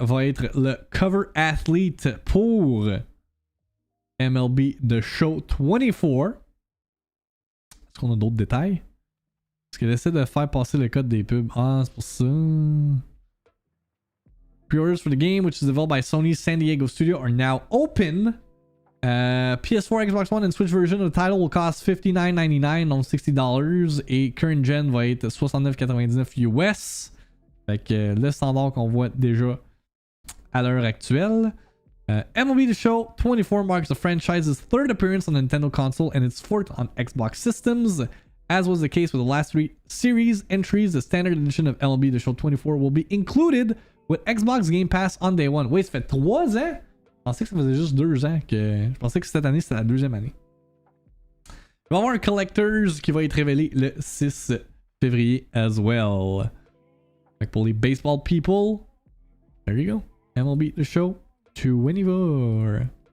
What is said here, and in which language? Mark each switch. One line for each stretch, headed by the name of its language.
French: va être le cover athlete pour MLB The Show 24. Est-ce qu'on a d'autres détails? Est-ce qu'elle essaie de faire passer le code des pubs? Ah, c'est pour ça.
English: Pre-orders for the game, which is developed by Sony's San Diego studio, are now open. PS4, Xbox One and Switch version of the title will cost $59.99, donc $60.
French: Et current gen va être $69.99 US. Fait que le standard qu'on voit déjà à l'heure actuelle.
English: MLB The Show 24 marks the franchise's third appearance on the Nintendo console and its fourth on Xbox systems. As was the case with the last 3 series entries, the standard edition of MLB The Show 24 will be included with Xbox Game Pass on day 1.
French: Oui, ça fait 3 ans. Je pensais que ça faisait juste 2 ans que... Je pensais que cette année, c'était la 2e année. Il va y avoir un Collectors qui va être révélé le 6 février
English: as well.
French: Fait que pour les baseball people,
English: there you go.
French: MLB The Show 24.